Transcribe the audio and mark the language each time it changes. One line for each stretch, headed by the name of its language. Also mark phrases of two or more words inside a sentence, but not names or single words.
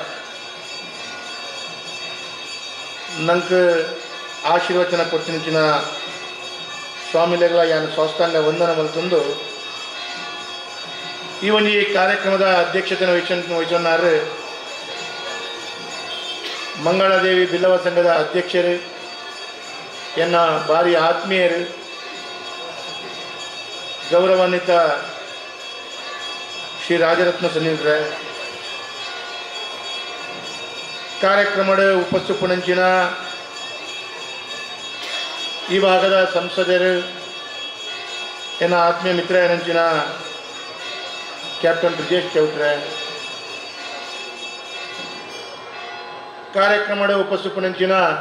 Tulu: ನಂಗೆ ಆಶೀರ್ವಚನ ಕೊಡ್ತಿನ ಸ್ವಾಮಿಲೆಗಳ ಯಾನು ಸಾಷ್ಟಾಂಗ ವಂದನ ಮಲ್ತೊಂದು ಈ ಒಂದು ಕಾರ್ಯಕ್ರಮದ ಅಧ್ಯಕ್ಷತೆ ವಹಿಸೋನಾರು ಮಂಗಳಾದೇವಿ ಬಿಲ್ಲವ ಸಂಘದ ಅಧ್ಯಕ್ಷರು ಎನ್ನ ಭಾರಿ ಆತ್ಮೀಯರು ಗೌರವಾನ್ವಿತ ಶ್ರೀ ರಾಜರತ್ನ ಸನ್ನಿಧ್ರೆ ಕಾರ್ಯಕ್ರಮದ ಉಪಸ್ಥಿತಪಡಿಸಿನ ಈ ಭಾಗದ ಸಂಸದರು ಎನ್ನ ಆತ್ಮೀಯ ಮಿತ್ರ ಏನಂಚಿನ ಕ್ಯಾಪ್ಟನ್ ಬ್ರಿಜೇಶ್ ಚೌಟ್ರೆ ಕಾರ್ಯಕ್ರಮದ ಉಪಸ್ಥಿತಪಡಿಸಿನ